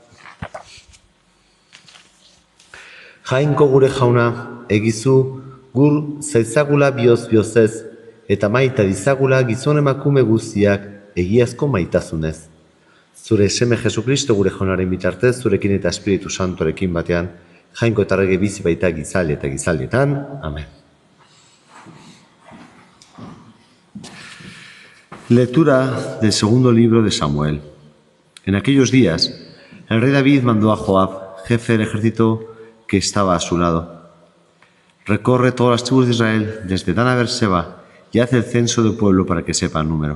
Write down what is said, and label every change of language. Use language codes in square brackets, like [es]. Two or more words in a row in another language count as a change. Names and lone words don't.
[eu] Jainko gure jauna, egizu gur zaitzagula bioz-biozez eta maita dizagula gizon emakume guztiak egiazko maitazunez. Zure seme Jesukristo gure jaunaren bitartez, zurekin eta Espiritu Santuarekin batean, jainko eta rege bizi baita gizaldi eta gizaldietan. Amen. [es] Lectura del segundo libro de Samuel. En aquellos días, el rey David mandó a Joab, jefe del ejército que estaba a su lado. Recorre todas las tribus de Israel, desde Dan a Beerseba, y hace el censo del pueblo para que sepa el número.